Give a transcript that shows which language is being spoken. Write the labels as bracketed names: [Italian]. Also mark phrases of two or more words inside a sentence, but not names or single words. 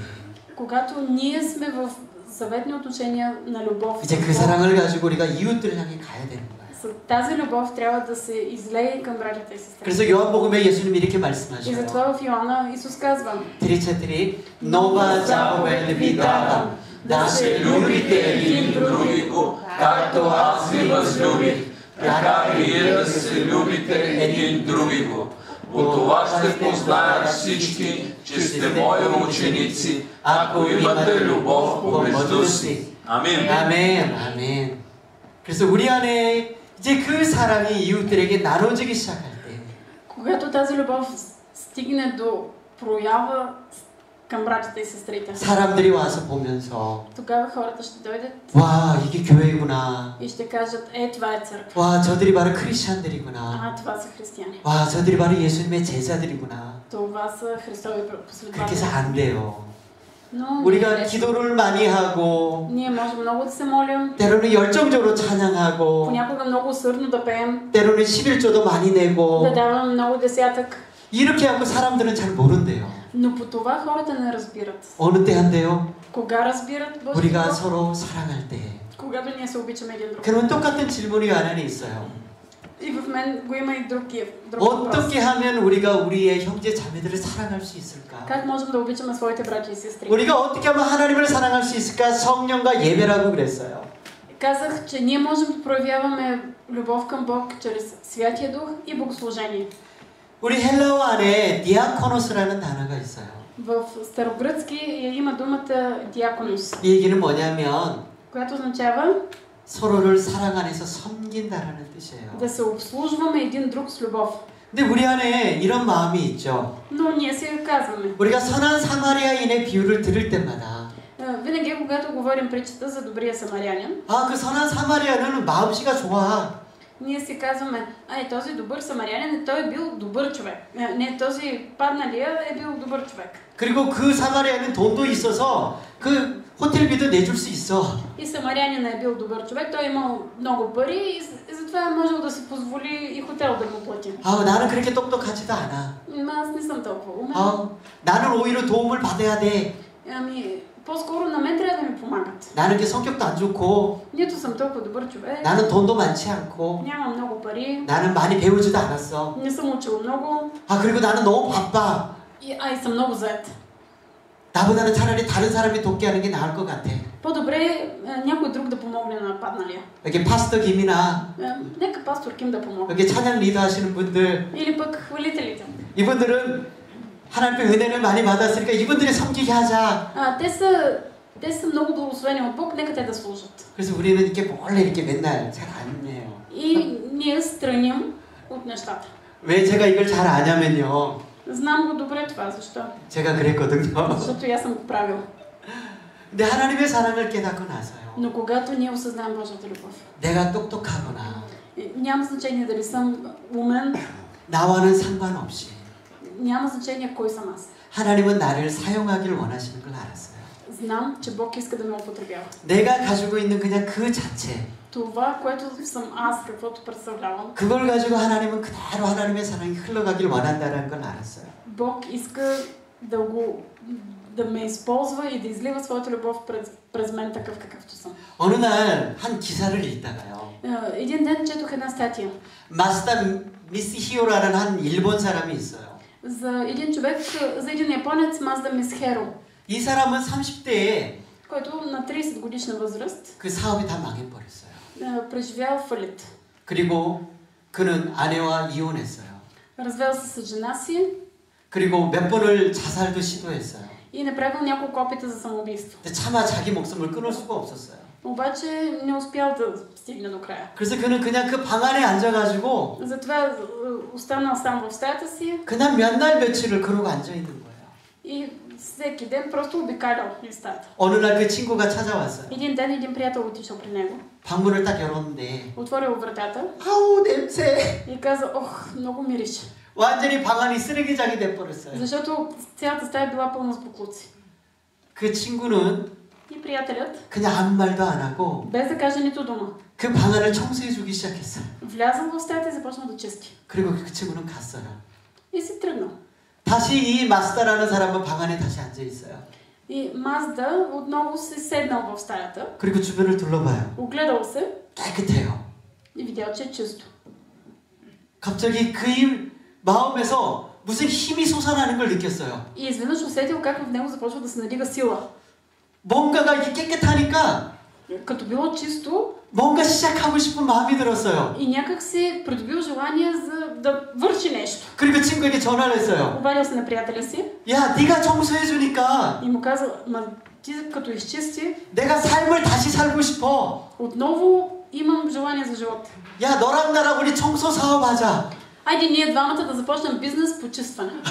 [Bulgarian] Когато ние сме в заветни отношения на любов, [Korean] 이제 그 사랑을 가지고 우리가 이웃들을 향해 가야 되는 거예요. [Bulgarian] с тази любов трябва да се излее към братята и сестри. [Korean] 그래서 요한복음에 예수님이 이렇게 [Bulgarian] И [Korean] 말씀하셔요. [Bulgarian] затова в Йоанна Исус казва: 드리체들이 нова заповед ви давам, Да се любите един другиго, както аз ви възлюбих, така вие да се любите един другиго. По това ще познаят всички, че сте мои ученици, ако имате любов помежду си. Амин. [Korean] 아멘, 아멘. 그래서 우리 안에 이제 그 사랑이 이웃들에게 나눠지기 시작할 때, [Bulgarian] когато тази любов стигне до проява към братята и сестрите, [Korean] 사람들이 와서 보면서 [Bulgarian] тогава хората ще дойдат [Korean] 와, 이게 교회구나. [Bulgarian] и ще кажат: това е църква. [Korean] 와, 저들이 바로 크리스찬들이구나. [Bulgarian] Това са християни. [Korean] 와, 저들이 바로 예수님의 제자들이구나. [Bulgarian] Това са Христови [Korean] 그렇게 해서 [Bulgarian] последователи. [Korean] 안 돼요. [Bulgarian] Но [Korean] 우리가 기도를 많이 하고 [Bulgarian] ние можем много да се молим, [Korean] 때로는 열정적으로 찬양하고 [Bulgarian] понякога много усърдно да пеем, [Korean] 때로는 11조도 많이 [Bulgarian] да [Korean] 내고 [Bulgarian] даваме много десятък, [Korean] 이렇게 하고 사람들은 잘 모른대요. [Bulgarian] но по това хората не разбират. [Korean] 어느 때 한대요? [Bulgarian] Кога разбират Божия [Korean] 우리가 [Bulgarian] любов? [Korean] 서로 사랑할 때. [Bulgarian] Когато ние се обичаме един друг. [Korean] 그러면 똑같은 질문이 안에 있어요. [Bulgarian] И в мен го има и друг въпрос. [Korean] 어떻게 하면 우리가 우리의 형제 자매들을 사랑할 수 있을까? [Bulgarian] Как можем да обичаме своите братя и сестри? [Korean] 우리가 어떻게 하면 하나님을 사랑할 수 있을까? 성령과 예배라고 그랬어요. [Bulgarian] Казах, че ние можем да проявяваме любов към Бог чрез Святия Дух и богослужение. [Korean] 우리 헬라어 안에 디아코노스라는 단어가 있어요. [Bulgarian] В старогръцки има думата диаконос, [Korean] 이 얘기는 뭐냐면 [Bulgarian] която означава [Korean] 서로를 사랑 안에서 섬긴다라는 뜻이에요. [Bulgarian] Да се обслужваме един друг с любов. [Korean] 근데 우리 안에 이런 마음이 있죠. [Bulgarian] Но ние си казваме. [Korean] 우리가 선한 사마리아인의 비유를 들을 때마다 [Bulgarian] Винаги, когато говорим притчата за добрия самарянин, [Korean] 그 선한 사마리아인은 마음씨가 좋아. [Bulgarian] ние си казваме, този добър самарянин, той е бил добър човек. Не, този падналия е бил добър човек. [Korean] 그리고 그 사마리아인은 돈도 있어서 그 호텔비도 내줄 수 있어. [Bulgarian] И самарянина е бил добър човек, той е имал много пари и затова е можел да си позволи и хотел да му плати. [Korean] 나는 그렇게 똑똑하지도 않아. [Bulgarian] Аз не съм толкова умен. [Korean] 나는 오히려 도움을 받아야 돼. [Bulgarian] по-скоро на мен трябва да ми помагат. [Korean] 나는 게 성격도 안 좋고. [Bulgarian] Нито съм толкова добър човек. [Korean] 나는 돈도 많지 않고. [Bulgarian] нямам много пари. [Korean] 나는 많이 배우지도 않았어. [Bulgarian] Не съм учил много. [Korean] 그리고 나는 너무 바빠. [Bulgarian] И съм много зает. [Korean] 나보다는 차라리 다른 사람이 돕게 하는 게 나을 것 같아. [Bulgarian] По-добре някой друг да помогне на падналия. [Korean] 여기 파스터 김이나 [Bulgarian] нека пастор Ким да помогне. [Korean] 여기 찬양 리더 하시는 분들. [Bulgarian] Или пък хвалителите. [Korean] 이분들은 하나님의 은혜를 많이 받았으니까 이분들이 섬기게 하자. [Bulgarian] те са много благословени от Бог, нека те да служат. [Korean] 그래서 우리는 이렇게 몰래 이렇게 맨날 잘 안 해요. [Bulgarian] И ние страним от нещата. [Korean] 왜 제가 이걸 잘 아냐면요. [Bulgarian] Знам го добре това, защо? [Korean] 제가 그랬거든요. [Bulgarian] защото и аз съм го правил. [Korean] 근데 하나님의 사랑을 깨닫고 나서요. [Bulgarian] Но когато ние осъзнаем Божията любов, [Korean] 내가 똑똑하거나 [Bulgarian] няма значение дали съм умен, [Korean] 나와는 상관없이 [Bulgarian] няма значение кой съм аз. [Korean] 하나님은 나를 사용하기를 원하시는 걸 알았어요. [Bulgarian] Знам, че Бог иска да ме употребява. [Korean] 내가 가지고 있는 그냥 그 자체. [Bulgarian] Това, което съм аз, каквото представлявам. [Korean] 그걸 가지고 하나님은 그대로 하나님의 사랑이 흘러가길 원한다는 걸 알았어요. [Bulgarian] Бог иска да ме използва и да излива своята любов през мен такъв какъвто съм. [Korean] 어느 날 한 기사를 읽다가요. [Bulgarian] един ден четох една статия. [Korean] 마스다 미스히오라는 한 일본 사람이 있어요. [Bulgarian] За един японец Мазда Мисхеро. [Korean] 이 사람은 30대에 [Bulgarian] който на 30 годишна възраст [Korean] 그 사업이 다 망해버렸어요. [Bulgarian] преживял фалит. [Korean] 그리고 그는 아내와 이혼했어요. [Bulgarian] развел се с жена си. [Korean] 그리고 몇 번을 자살도 시도했어요. [Bulgarian] и направил няколко опита за самоубийство. [Korean] 차마 자기 목숨을 끊을 수가 없었어요. [Bulgarian] обаче не успял да стигне до края. [Korean] 그래서 그는 그냥 그 방 안에 앉아가지고 [Bulgarian] затова останал сам в стаята си. [Korean] 그냥 몇 날 며칠을 그러고 앉아 있는 거예요. [Bulgarian] и всеки ден просто обикалял из стаята. [Korean] 어느 날 그 친구가 찾아왔어요. [Bulgarian] един ден един приятел отишъл при него. [Korean] 방문을 딱 열었는데 [Bulgarian] отворил вратата. [Korean] 아우 냄새. [Bulgarian] и каза, много мирише. [Korean] 완전히 방 안이 쓰레기장이 돼버렸어요. [Bulgarian] защото цялата стая била пълна с боклуци. [Korean] 그 친구는 [Bulgarian] и приятелят [Korean] 그냥 아무 말도 안 하고 [Bulgarian] без да каже нито дума. [Korean] 그 방 안을 청소해주기 시작했어요. [Bulgarian] влязъл в стаята и започнал да чисти. [Korean] 그리고 그 친구는 갔어요. [Bulgarian] и си тръгнал. [Korean] 다시 이 마스다라는 사람은 방 안에 다시 앉아 있어요. [Bulgarian] и Мазда отново се седнал в стаята. [Korean] 그리고 주변을 둘러봐요. [Bulgarian] огледал се. [Korean] 깨끗해요. [Bulgarian] и видял, че е чисто. [Korean] 갑자기 그 마음에서 무슨 힘이 솟아나는 걸 느꼈어요. [Bulgarian] и изведнъж усетил как в него започва да се надига сила. [Korean] 뭔가가 이렇게 깨끗하니까 [Bulgarian] като било чисто, [Korean] 뭔가 시작하고 싶은 마음이 들었어요. [Bulgarian] и някак си придобил желание да върши нещо. [Korean] 그리고 친구에게 전화를 했어요. [Bulgarian] обадил се на приятеля си. [Korean] 야, 네가 청소해 주니까 [Bulgarian] и му казал, ти като изчисти, [Korean] 내가 삶을 다시 살고 싶어. [Bulgarian] отново имам желание за живот. [Korean] 야, 너랑 나랑 우리 청소 사업하자. [Bulgarian] айде ние двамата да започнем бизнес по чистване.